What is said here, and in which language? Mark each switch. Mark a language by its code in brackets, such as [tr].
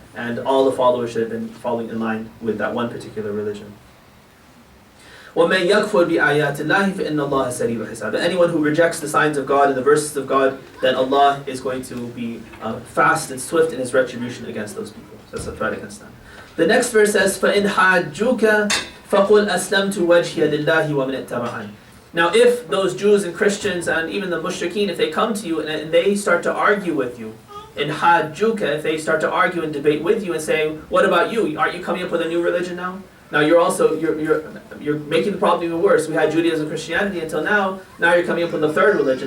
[en] and all the followers should have been following in line with that one particular religion. [ar] وَمَنْ يَكْفُرْ بِآيَاتِ اللَّهِ فَإِنَّ اللَّهَ سَرِيعُ الْحِسَابِ. [en] Anyone who rejects the signs of God and the verses of God, then Allah is going to be fast and swift in His retribution against those people. So that's a threat against them. The next verse says, [ar] فَإِنْ حَاجُّوكَ فَقُلْ أَسْلَمْتُ وَجْهِيَ لِلَّهِ وَمَنِ اتَّبَعَنِ. [en] Now if those Jews and Christians and even the mushrikeen, if they come to you and they start to argue with you, in حَاجُّوكَ, if they start to argue and debate with you and say, what about you? Aren't you coming up with a new religion now? Now you're making the problem even worse. We had Judaism and Christianity until now. Now you're coming up with a third religion.